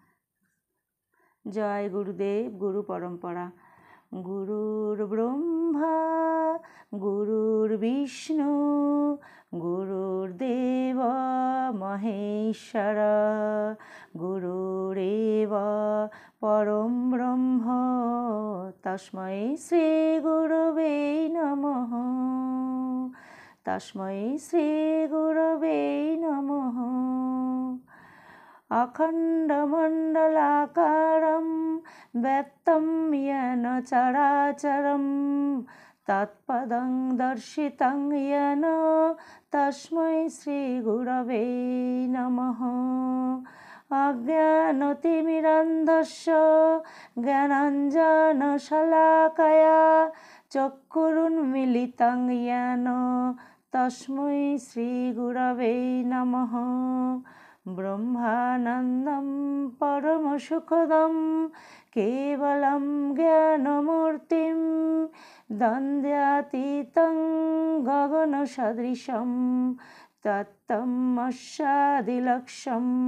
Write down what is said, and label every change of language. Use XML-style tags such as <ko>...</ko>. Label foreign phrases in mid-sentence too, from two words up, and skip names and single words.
<bn>জয় গুরুদেব, গুরু পরম্পরা।</bn> <sa>গুরুর ব্রহ্মা গুরুর বিষ্ণু, গুরুর্দেব মহেশ্বর, গুরুরেব পরম ব্রহ্ম, তস্मै শ্রী গুরবে নমঃ, তস্मै শ্রী গুরবে নমঃ। অখণ্ডমণ্ডলাকারं ব্যক্तं येन চরাচরं, তৎপদং দর্শিतं येन তস্मै শ্রীগুরবে নমঃ। অজ্ঞানতিমিরান্ধস্য জ্ঞানাঞ্জনশলাকয়া চক্ষুरुन्मीलितं येन তস্मै শ্রীগুরবে নমঃ। ব্রহ্মানন্দং পরমসুখদং কেবলং জ্ঞানমূর্তিং, দ্বন্দ্বাতীতং গগনসদৃশং তত্ত্বমস্যাদিলক্ষ্যम्।</sa>